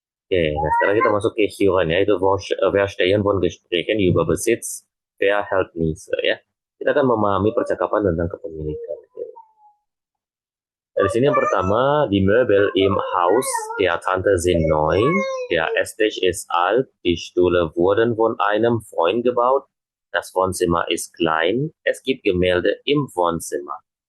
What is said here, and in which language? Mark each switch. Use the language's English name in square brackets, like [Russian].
[Indonesian] Oke, nah sekarang kita masuk ke Huron ya, itu [German] Verstehen von Gesprächen über Besitz, Verhältnisse [Indonesian] ya. Kita akan memahami percakapan tentang kepemilikan. Dari sini yang pertama, [German] die Möbel im Haus der Tante sind neu, der Esstisch ist alt, die Stühle wurden von einem Freund gebaut, das Wohnzimmer ist klein, es gibt Gemälde im Wohnzimmer.